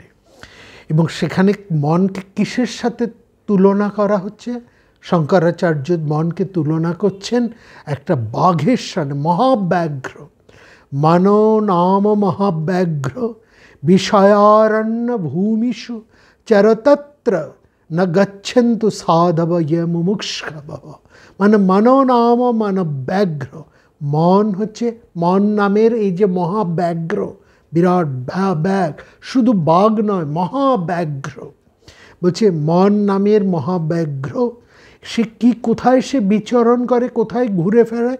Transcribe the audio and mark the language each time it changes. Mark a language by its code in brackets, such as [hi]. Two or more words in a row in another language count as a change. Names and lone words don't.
[bn] এবং সেখানে মনকে কিসের সাথে তুলনা করা হচ্ছে? শঙ্করাচার্য মনকে তুলনা করছেন একটা বাঘের সাথে, মহাব্যাঘ্র। [sa] মনো নাম মহাব্যাঘ্র বিষয়ারণ্য ভূমিষু চরতত্র न गच्छन्तु साधव ये मुमुक्षव। [bn] মানে [sa] মনো নাম মান ব্যাঘ্র, [bn] মন হচ্ছে মন নামের এই যে মহাব্যাঘ্র, বিরাট ব্যাঘ, শুধু বাঘ নয়, মহাব্যাঘ্র। বলছে মন নামের মহাব্যাঘ্র, সে কি কোথায় সে বিচরণ করে, কোথায় ঘুরে ফেরায়?